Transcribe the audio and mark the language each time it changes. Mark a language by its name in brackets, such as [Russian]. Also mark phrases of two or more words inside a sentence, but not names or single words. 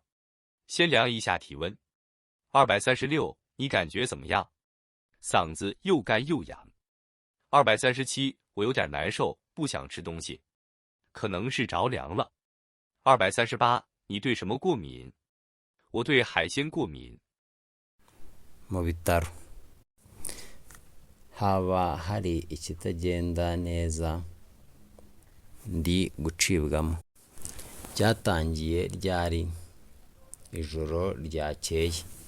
[Chinese] 先量一下体温。236，你感觉怎么样？嗓子又干又痒。237，我有点难受，不想吃东西，可能是着凉了。238，你对什么过敏？我对海鲜过敏。 [Kinyarwanda] mu bitaro haba hari ikitagenda neza ndi gucibwamo. Byatangiye ryari? Ijoro ryakeye.